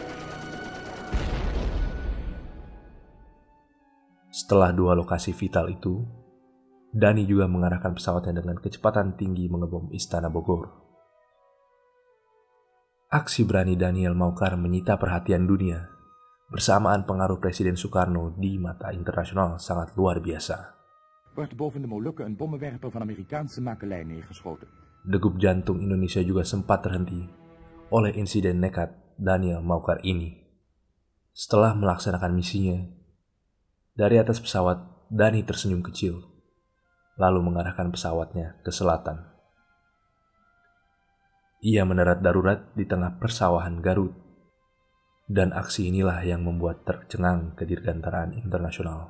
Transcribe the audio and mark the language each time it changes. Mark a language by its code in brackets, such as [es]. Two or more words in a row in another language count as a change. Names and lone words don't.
[id] Setelah 2 lokasi vital itu, Dani juga mengarahkan pesawatnya dengan kecepatan tinggi mengebom Istana Bogor. Aksi berani Daniel Maucar menyita perhatian dunia, bersamaan pengaruh Presiden Soekarno di mata internasional sangat luar biasa. [nl] Wordt boven de Molukken een bommenwerper van Amerikaanse makelij neergeschoten. [id] Degup jantung Indonesia juga sempat terhenti oleh insiden nekat Daniel Maucar ini. Setelah melaksanakan misinya, dari atas pesawat Dani tersenyum kecil, lalu mengarahkan pesawatnya ke selatan. Ia mendarat darurat di tengah persawahan Garut, dan aksi inilah yang membuat tercengang kedirgantaraan internasional.